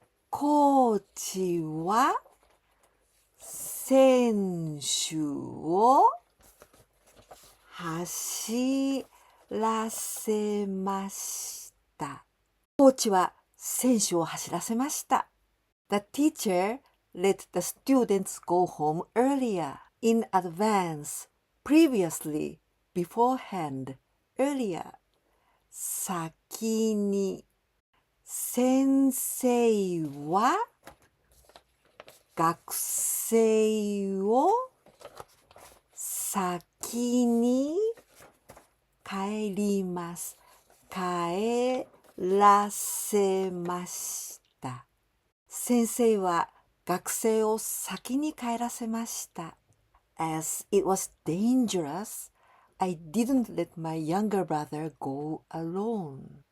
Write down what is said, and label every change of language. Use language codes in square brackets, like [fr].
[ja] コーチは選手を走らせました。コーチは選手を走らせました。 [en] The teacher let the students go home earlier, in advance, previously, beforehand, earlier. [ja] 先に。先生は学生を先に帰ります。帰らせました。先生は学生を先に帰らせました。 [en] As it was dangerous, I didn't let my younger brother go alone.